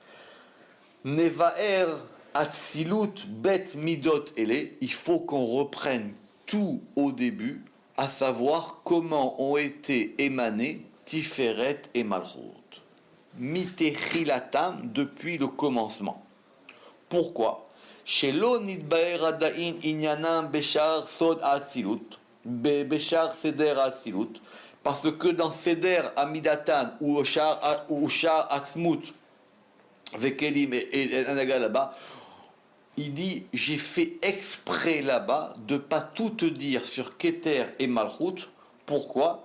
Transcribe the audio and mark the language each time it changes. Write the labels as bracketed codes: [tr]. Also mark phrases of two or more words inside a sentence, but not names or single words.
[he] נבאר אצילות ב' מדות אלה. [fr] Il faut qu'on reprenne tout au début, à savoir comment ont été émanés Tiferet et Malchut. Mitechilatam depuis le commencement. Pourquoi? [he] שלא נתבאר עדיין ענינם בשער סוד אצילות. בשער סדר אצילות, [fr] parce que dans Seder Amidatan ou Shar Atzmut, Vekelim et Anaga là-bas, il dit j'ai fait exprès là-bas de pas tout te dire sur Keter et Malchut. Pourquoi?